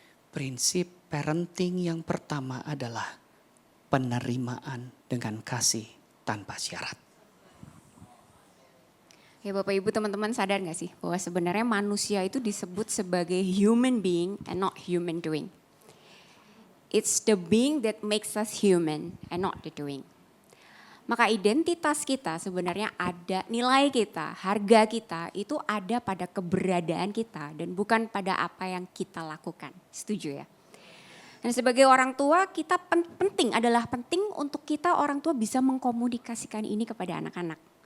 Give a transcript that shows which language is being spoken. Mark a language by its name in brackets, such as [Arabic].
[Indonesian] Prinsip parenting yang pertama adalah penerimaan dengan kasih tanpa syarat. Ya Bapak Ibu teman-teman sadar gak sih bahwa sebenarnya manusia itu disebut sebagai [English] human being and not human doing. It's the being that makes us human and not the doing. [Indonesian] Maka identitas kita sebenarnya ada, nilai kita, harga kita itu ada pada keberadaan kita dan bukan pada apa yang kita lakukan. Setuju ya? Dan sebagai orang tua kita penting untuk kita orang tua bisa mengkomunikasikan ini kepada anak-anak.